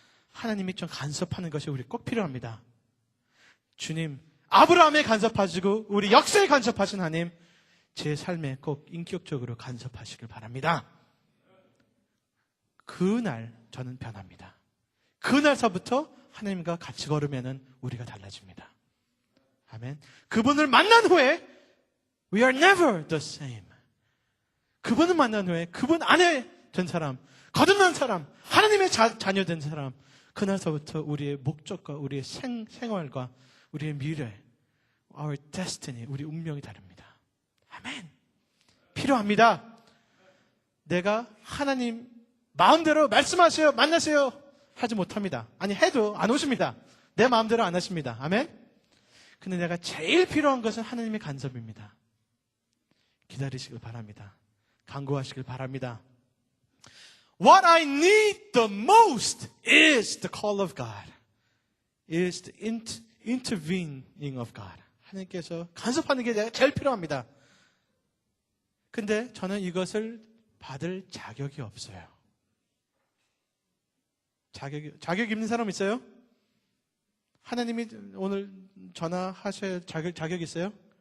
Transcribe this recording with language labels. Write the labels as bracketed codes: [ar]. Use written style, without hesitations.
[ko] 하나님이 좀 간섭하는 것이 우리 꼭 필요합니다. 주님, 아브라함에 간섭하시고 우리 역사에 간섭하신 하나님, 제 삶에 꼭 인격적으로 간섭하시길 바랍니다. 그날 저는 변합니다. 그날서부터 하나님과 같이 걸으면 우리가 달라집니다. 아멘. 그분을 만난 후에 [en] We are never the same. [ko] 그분을 만난 후에 그분 안에 된 사람, 거듭난 사람, 하나님의 자녀 된 사람, 그날서부터 우리의 목적과 우리의 생활과 우리의 미래, [en] our destiny, [ko] 우리 운명이 다릅니다. 아멘. 필요합니다. 내가 하나님 마음대로 말씀하세요, 만나세요, 하지 못합니다. 아니, 해도 안 오십니다. 내 마음대로 안 하십니다. 아멘? 근데 내가 제일 필요한 것은 하나님의 간섭입니다. 기다리시길 바랍니다. 간구하시길 바랍니다. [en] What I need the most is the call of God. Is the intervening of God. [ko] 하나님께서 간섭하는 게 내가 제일 필요합니다. 근데 저는 이것을 받을 자격이 없어요. 자격 있는 사람 있어요? 하나님이 오늘 전화하셔야 자격 있어요?